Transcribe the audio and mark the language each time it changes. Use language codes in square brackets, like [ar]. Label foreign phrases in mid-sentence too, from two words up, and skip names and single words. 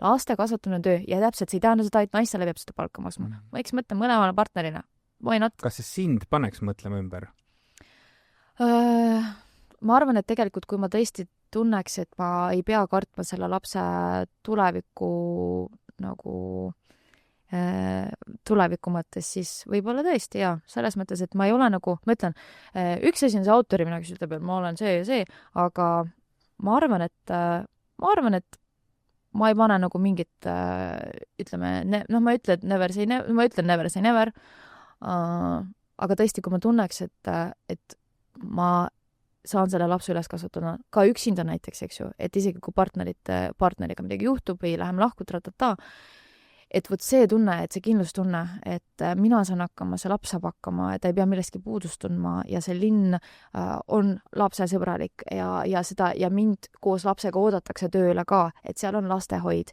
[et] laste kasvatamine on töö ja täpselt see ei tähenda seda, et naistele peab seda palka maksma. Ma eks mõtlen mõlemale partnerina. [en] Why not? [et] Kas see sind paneks mõtlema ümber? Ma arvan, et tegelikult kui ma tõesti tunneks, et ma ei pea kartma selle lapse tuleviku tuleviku mõttes, siis võib-olla tõesti jaa, selles mõttes, et ma ei ole nagu, ma ütlen, üks asi on see autorimine, kes ütleb, et ma olen see ja see, aga ma arvan, et ma ei pane nagu mingit, ütleme, ma ütlen [en] never say never, [et] aga tõesti, kui ma tunneks, et ma saan selle lapse üles kasvatada ka üksinda näiteks, eks ju, et isegi kui partneriga midagi juhtub või läheme lahku, et võt see tunne, et see kindlustunne, et mina saan hakkama, see laps saab hakkama, et ta ei pea millestki puudust tundma ja see linn on lapsesõbralik ja mind koos lapsega oodatakse tööle ka, et seal on lastehoid.